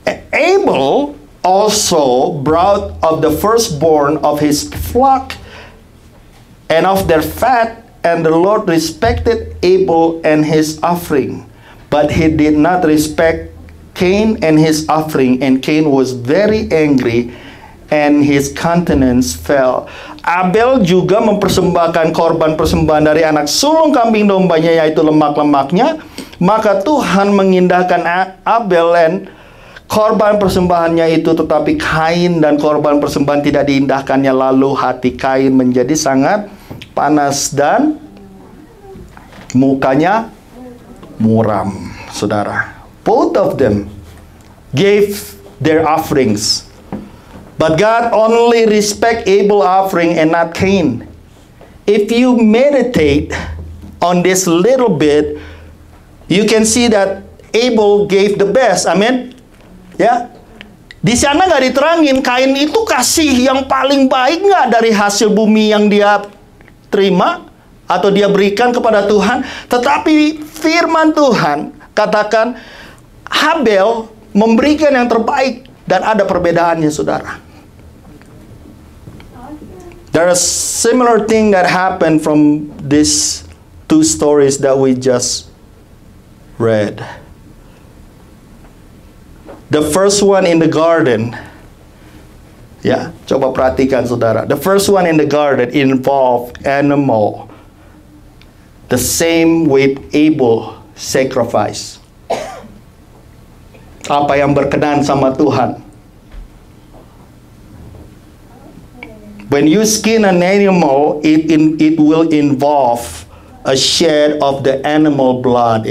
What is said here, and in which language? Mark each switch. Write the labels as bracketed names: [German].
[English] Abel also brought of the firstborn of his flock and of their fat, and the Lord respected Abel and his offering. But he did not respect Cain and his offering, and Cain was very angry, and his countenance fell. [Indonesian] Abel juga mempersembahkan korban persembahan dari anak sulung kambing dombanya, yaitu lemak-lemaknya. Maka Tuhan mengindahkan Abel dan korban persembahannya itu, tetapi Kain dan korban persembahan tidak diindahkannya. Lalu hati Kain menjadi sangat panas dan mukanya muram, saudara. [English] Both of them gave their offerings. But God only respect Abel's offering and not Cain. If you meditate on this little bit, you can see that Abel gave the best. [Indonesian] Amen. Ya. Di sana nggak diterangin Kain itu kasih yang paling baik nggak dari hasil bumi yang dia terima atau dia berikan kepada Tuhan. Tetapi firman Tuhan katakan Habel memberikan yang terbaik, dan ada perbedaannya, saudara. [English] There is similar thing that happened from these 2 stories that we just read. The first one in the garden. [Indonesian] Ya, coba perhatikan, saudara. [English] The first one in the garden involved animal. The same with Abel sacrifice. [Indonesian] Apa yang berkenan sama Tuhan. [English] When you skin an animal, it will involve a shed of the animal blood.